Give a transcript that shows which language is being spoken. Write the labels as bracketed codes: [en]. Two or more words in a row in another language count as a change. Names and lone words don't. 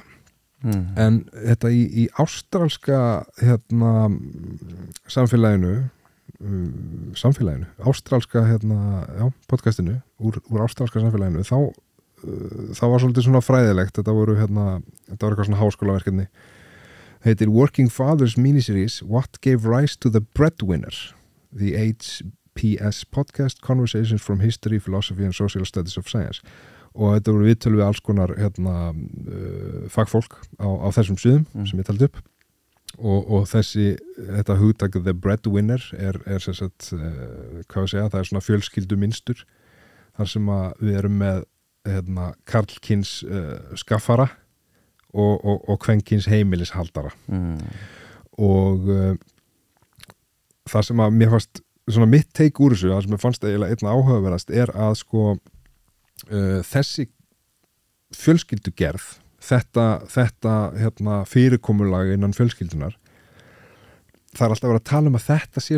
[is] En þetta í ástralska samfélaginu ástralska podcastinu úr ástralska samfélaginu þá var svolítið svona fræðilegt, þetta var eitthvað svona háskólaverkefni, heitir Working Fathers Miniseries What Gave Rise to the Breadwinner, the HPS Podcast Conversations from History, Philosophy and Social Studies of Science, og þetta voru viðtöl við alls konar fagfólk á þessum sviðum sem ég taldi upp og þetta hugtak [en] the breadwinner [is] er sem sagt, hvað ég segja, það er svona fjölskyldu minnstur þar sem að við erum með karlkyns skaffara og kvenkins heimilishaldara og það sem að mér fannst svona mitt take úr þessu, það sem ég fannst eiginlega einna áhugaverðast er að sko þessi fjölskyldugerð þetta fyrirkomulag innan fjölskyldunar, það er alltaf að vera að tala um að þetta sé